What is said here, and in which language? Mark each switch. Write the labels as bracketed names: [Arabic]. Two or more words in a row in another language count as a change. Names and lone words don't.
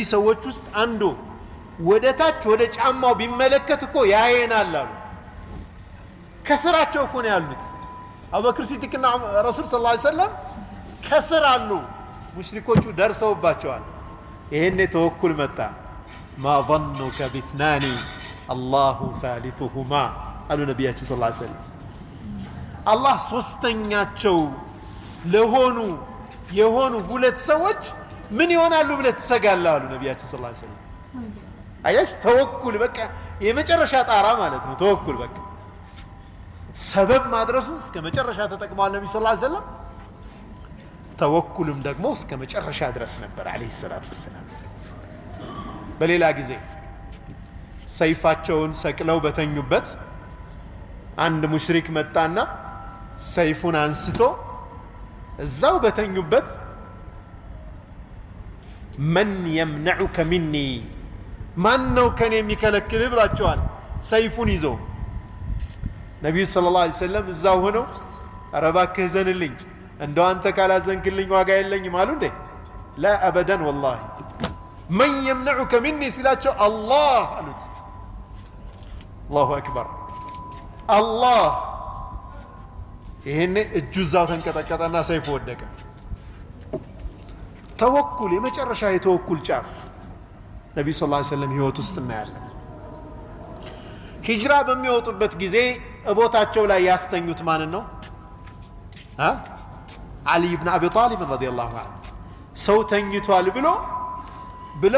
[Amharic] ሰዎች ውስጥ አንዱ ወደ ታች ወደ ጫማው ቢመለከት እኮ ያየናል አሉ። ከስራቸው እኮ ነው ያሉት። አቡበክር ሲዲቅና ረሱል ሰለላሁ ዐለይሂ ወሰለም ከስር አሉ። ሙሽሪኮቹ ደርሰውባቸዋል። ይሄኔ ተወኩል መጣ። ማ [Arabic] ظنك باثنان الله ثالثهما [Amharic] አሉ ነቢያችን [Arabic] صلى الله عليه وسلم። [Amharic] አላህ ሶስተኛቸው የሆኑ ሁለት ሰዎች ምን ይሆናሉ ብለህ ትሰጋለህ አሉ ነቢያችን [Arabic] صلى الله عليه وسلم። [Amharic] አያሽ፣ ተወኩል በቃ የመጨረሻ ጣራ ማለት ነው። ተወኩል በቃ ሰበብ ማድረሱ እስከ መጨረሻ ተጠቅመዋል ነብዩ [Arabic] صلى الله عليه وسلم። [Amharic] ተወኩልም ደግሞ እስከ መጨረሻ ድረስ ነበር [Arabic] عليه الصلاة والسلام። [Amharic] በሌላ ጊዜ ሰይፋቸውን ሰቅለው በተኙበት አንድ ሙሽሪክ መጣና ሰይፉን አንስቶ እዛው በተኙበት [Arabic] من يمنعك مني [Amharic] ማን ነው ከኔ የሚከለክል ብላቸዋል ሰይፉን ይዘው ነብዩ [Arabic] صلى الله عليه وسلم [Amharic] እዛው ሆነው ኧረ እባክህ ዘንልኝ እንደው አንተ ካላዘንክልኝ ዋጋ የለኝም አሉ እንዴ [Arabic] لا ابدا والله من يمنعك مني [Amharic] ሲላቸው አላህ አሉት [Arabic] الله اكبر الله [Amharic] ይሄኔ እጁ እዛው ተንቀጠቀጠና ሰይፉ ወደቀ ተወኩል የመጨረሻ የተወኩል ጫፍ ነብዩ [Arabic] صلى الله عليه وسلم [Amharic] ህይወት ውስጥ እናያለን ሂጅራ በሚወጡበት ጊዜ እቦታቸው ላይ ያስተኙት ማን ነው አሊ ኢብኑ አቢ ጣሊብ [Arabic] رضي الله عنه [Amharic] ሰው ተኝቷል ብለው